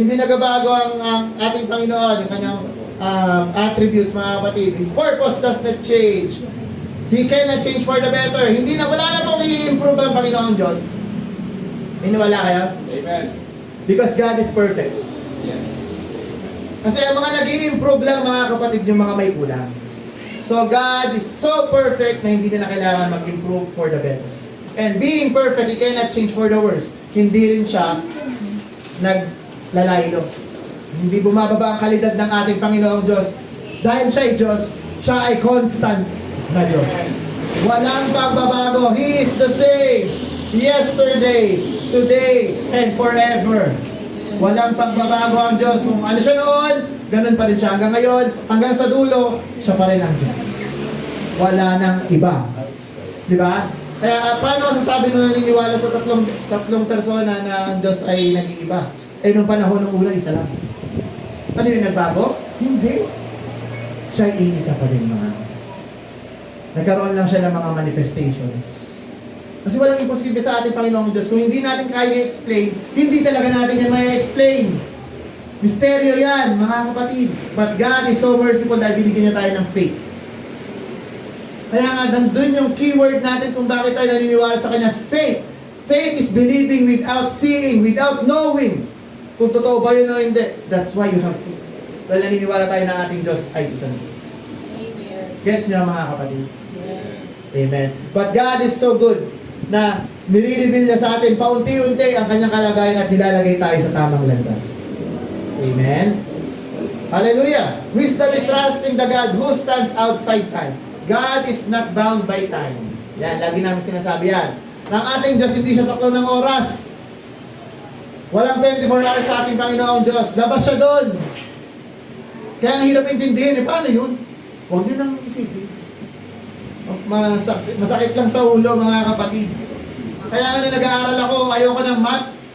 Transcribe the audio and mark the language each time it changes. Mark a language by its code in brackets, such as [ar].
[tl] Hindi nagbabago ang ating Panginoon, yung kanyang attributes, mga kapatid. [en] His purpose does not change. He cannot change for the better. [tl] Hindi na, wala na pong i-improve ang Panginoon Diyos. Iniwala kayo? Amen. [en] Because God is perfect. Yes. [tl] Kasi ang mga nag-i-improve lang, mga kapatid, yung mga may kulang. [en] So God is so perfect [tl] na hindi na kailangan mag-improve [en] for the best. And being perfect, He cannot change for the worse. [tl] Hindi rin siya naglalaylo. Hindi bumababa ang kalidad ng ating Panginoong Diyos. Dahil siya ay Diyos, siya ay constant na Diyos. Walang pagbabago. [en] He is the same yesterday, today, and forever. [tl] Walang pagbabago ang Diyos. Kung ano siya noon, ganun pa rin siya. Hanggang ngayon, hanggang sa dulo, siya pa rin ang Diyos. Wala nang iba. Di ba? Kaya paano masasabi nung naniniwala sa tatlong persona na ang Diyos ay nag-iiba? Eh, nung panahon ng una, isa lang. Ano yung nagbago? Hindi. Siya ay iisa pa din mga. Nagkaroon lang siya ng mga manifestations. Kasi walang imposible sa ating Panginoong Diyos. Kung hindi natin kaya i-explain, hindi talaga natin yan may-explain. Misteryo yan, mga kapatid. [en] But God is so merciful [tl] dahil binigyan niya tayo ng faith. Kaya nga, nandun yung keyword natin kung bakit tayo naniniwala sa Kanya. Faith. [en] Faith is believing without seeing, without knowing. [tl] Kung totoo ba yun o hindi. [en] That's why you have faith. [tl] Dahil naniniwala tayo na ating Diyos ay isang Diyos. Amen. Gets niyo mga kapatid? Amen. [en] But God is so good [tl] na nire-reveal niya sa atin paunti-unti ang kanyang kalagayan at nilalagay tayo sa tamang landas. Amen? Hallelujah! [en] Wisdom is trusting the God who stands outside time. God is not bound by time. [tl] Yan, lagi namin sinasabi yan. Ang ating Diyos, hindi siya saklo ng oras. Walang 24 hours sa ating Panginoong Diyos. Labas siya doon. Kaya ang hirap intindihin. Paano yun? Huwag nyo nang isipin. Masakit lang sa ulo, mga kapatid. Kaya nga nag-aaral ako, ayoko ng math.